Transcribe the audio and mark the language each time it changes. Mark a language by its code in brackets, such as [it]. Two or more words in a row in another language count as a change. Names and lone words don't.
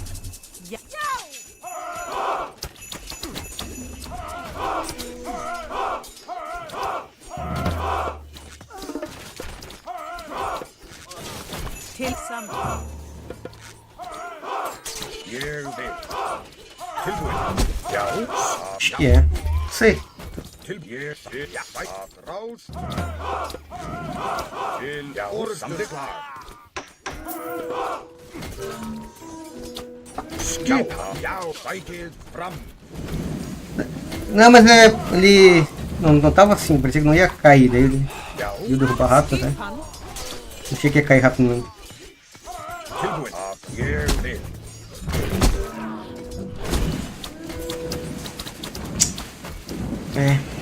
[is] Já. Til samþykkt. Ég vil. Tilbúin. Já. [pt] É, sei. [is] Ég vil. Já, rás. Til orðssamþykkt. Skipan. Já, sækið fram. [pt] Não, mas é, ele não tava assim, parecia que não ia cair, daí ele ia derrubar rápido, né? [is] Skipan? [pt] Achei que ia cair rápido mesmo. [is] Tilbúin. Ég vil. [pt] É.